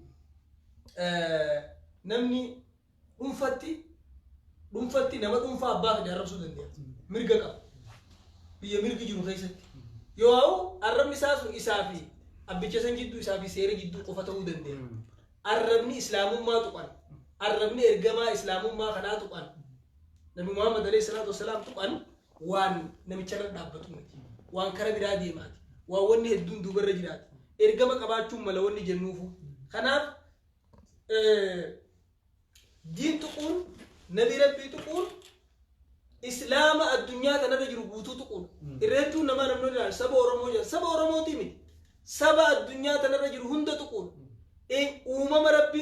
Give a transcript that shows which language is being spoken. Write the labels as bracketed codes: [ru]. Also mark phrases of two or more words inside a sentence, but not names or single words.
[om] namni dhuunfatti nama dhuunfaa abbaa fedhe arrabsuu danda'a mirga qaba biyya mirgi jiru keessatti yoo arrabni isaa sun isaa fi abbicha san jidduu isaa fi seera jidduu qofa ta'uu danda'a arrabni islaamummaa tuqan arrabni ergamaa islaamummaa kanaa tuqan nabi Muhammad [ar] عليه الصلاة والسلام [om] tuqan waan namicharra dhaabbatu miti waan kara biraa deemaati waan wanni hedduun duubarra jiraati ergama qabaachuun mala wanni jennuufu kanaaf diin tuquun nabi rabbii tuquun islaama addunyaa kanarra jiru guutuu tuquun irra hedduun namaa namni ilaala saba Oromoo jedha saba Oromooti miti saba addunyaa kanarra jiru hunda tuquun uumama rabbiin